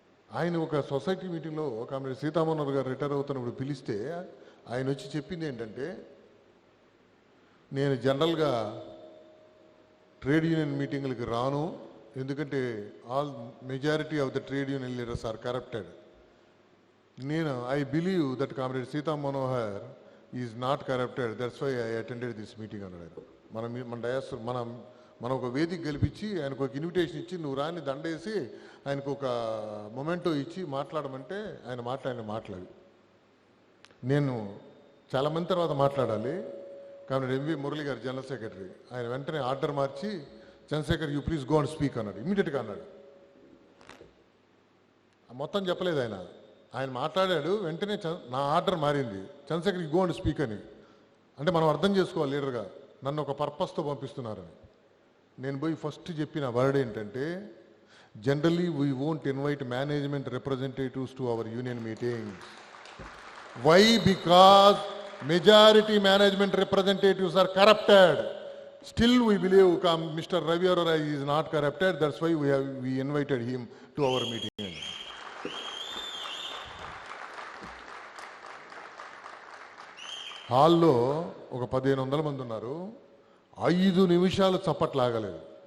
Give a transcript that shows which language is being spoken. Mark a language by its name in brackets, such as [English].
[Telugu] ఆయన ఒక సొసైటీ మీటింగ్లో కామ్రేడ్ సీతామోహన్ గారు రిటైర్ అవుతున్నప్పుడు పిలిస్తే ఆయన వచ్చి చెప్పింది ఏంటంటే, నేను జనరల్గా ట్రేడ్ యూనియన్ మీటింగ్లకి రాను, ఎందుకంటే [English] Majority of the trade union leaders are corrupted. I believe that Comrade Sita Manohar is not corrupted. That's why I attended this meeting [Telugu] అన్నాడు. మనం ఒక వేదిక గెలిపించి ఆయనకు ఒక ఇన్విటేషన్ ఇచ్చి నువ్వు రాని దండేసి ఆయనకు ఒక మొమెంటో ఇచ్చి మాట్లాడమంటే ఆయన మాట్లాడి నేను చాలా మంది తర్వాత మాట్లాడాలి. కామ్రేడ్ ఎంవి మురళి గారు జనరల్ సెక్రటరీ, ఆయన వెంటనే order March Chandrasekhar [English] you please go and speak [Telugu] అన్నాడు. ఇమీడియట్గా అన్నాడు. మొత్తం చెప్పలేదు ఆయన మాట్లాడాడు. వెంటనే నా ఆర్డర్ మారింది, చంద్రశేఖర్ [English] go and speak [Telugu] అని. అంటే మనం అర్థం చేసుకోవాలి లీడర్గా నన్ను ఒక పర్పస్తో పంపిస్తున్నారని. నేను పోయి ఫస్ట్ చెప్పిన వర్డ్ ఏంటంటే, [English] Generally we won't invite management representatives to our union meetings. Why? Because majority management representatives are corrupted. Still we believe Mr. Ravi Arora is not corrupted. That's why we invited him to our meeting. [Telugu] హాల్లో ఒక 1500 మంది ఉన్నారు. 5 నిమిషాలు చప్పట్లాగలేదు.